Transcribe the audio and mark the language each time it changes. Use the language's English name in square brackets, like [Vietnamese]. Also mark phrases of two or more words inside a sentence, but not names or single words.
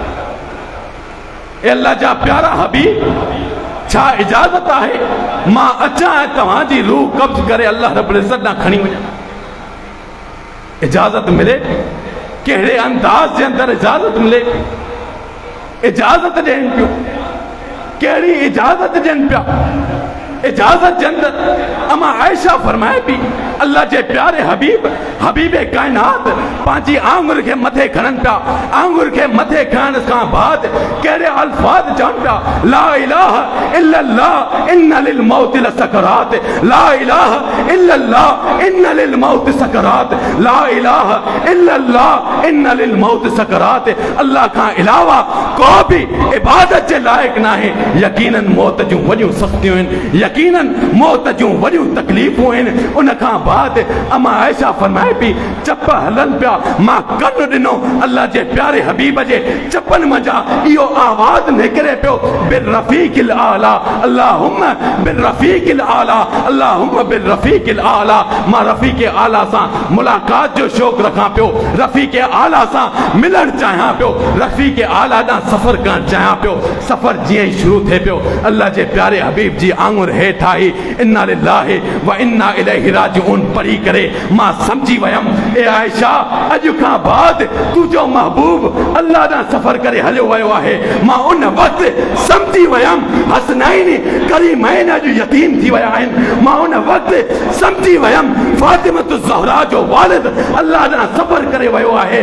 [Sindhi] ए अल्लाह जा प्यारा हबीब, छा इजाज़त आहे मां अचां ऐं तव्हांजी रूह कब्ज़ करे अल्लाह रब्बुल इज़्ज़त ॾांहुं खणी वञां? इजाज़त मिले, कहिड़े अंदाज़ जे अंदरि इजाज़त मिले? इजाज़त ॾियनि पियो, कहिड़ी इजाज़त ॾियनि पिया? इजाजत के अंदर अमा आयशा फरमाए भी अल्लाह जे प्यारे हबीब हबीबे कायनात पांची आंगुर के मथे खणन पिया। आंगुर के मथे खणन का बाद केड़े अल्फाज चवन पिया, [Arabic] لا إله إلا الله إن للموت لسكرات، لا إله إلا الله إن للموت سكرات، لا إله إلا الله إن للموت سكرات, ला इलाहा इल्लल्लाह इन्ना लिल मौत सकरात। [Urdu] अल्लाह का अलावा को भी इबादत के लायक ना है। [Sindhi] यकीनन मौत जूं वडियूं सख्तियूं आहिनि, यकीनन मौत जूं वडियूं तकलीफ़ूं आहिनि। उन खां बाद अमा आयशा फरमाए पई चप हलन पिया, मां कन ॾिनो अल्लाह जे प्यारे हबीब जे चपन मजा इहो आवाज़ निकिरे पियो, [Arabic] بالرفيق الأعلى اللهم بالرفيق الأعلى اللهم بالرفيق الأعلى. [Sindhi] मां रफ़ीक़ आला सां मुलाकात जो शौक़ रखां पियो, रफ़ीक़ आला सां मिलण चाहियां पियो, रफ़ीक़ आला ॾांहुं सफ़र करणु चाहियां पियो। सफ़र जीअं ई शुरू थिए पियो अल्लाह जे प्यारे हबीब जी आंगुर हेठि आई [Arabic] إنا لله وإنا إليه راجعون [Sindhi] पढ़ी करे मां समझी वयम ए आयशा अॼु खां बाद तुंहिंजो महबूब अल्लाह ॾांहुं सफ़र करे हलियो वियो आहे। मां उन वक़्तु समझी वयम हसनैन करीमैन अॼु यतीम थी विया आहिनि। मां उन वक़्तु समझी वयम फातिमतु ज़हरा जो वालिद अल्लाह ॾांहुं सफ़र करे वियो आहे।